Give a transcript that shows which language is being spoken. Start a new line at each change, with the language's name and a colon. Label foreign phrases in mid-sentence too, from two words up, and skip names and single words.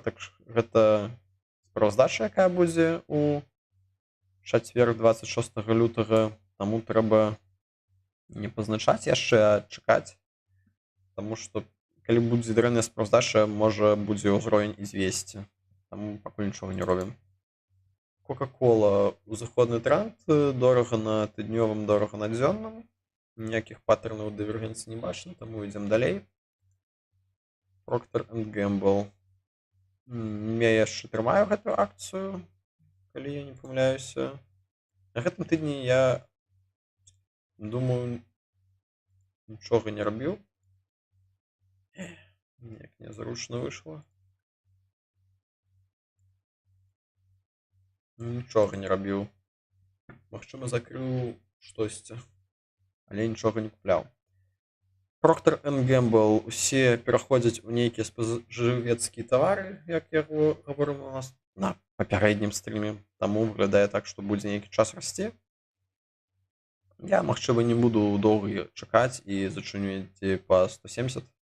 Belarusian: Так гэта справаздача, якая будзе у чацвер 26 лютага, таму трэба не пазначаць яшчэ, а чакаць, таму што калі будзе дрэнная справаздача, можа будзе ўзровень і 200, таму пакуль нічога не робім. Кока-кола узыходны тренд, дорага на тыднёвым, дорага на дзённым. Ніякіх паттернаў дывергенцыі не бачна, таму ідзем далей. Procter and Gamble. Я яшчэ трымаю гэтую акцыю, калі я не памыляюся. На гэтым тыдні я думаю, нічога не рабіў. Неяк нязручна выйшла. Нічога не рабіў. Магчыма, закрыў штосьці, але нічога не купляў. Procter and Gamble усе пераходзяць у нейкія спажывецкія тавары, як я гаварыў у нас на папярэднім стрыме. Таму выглядае так, што будзе нейкі час расці. Я, магчыма, не буду доўга чакаць і зачыню ідзе па 170.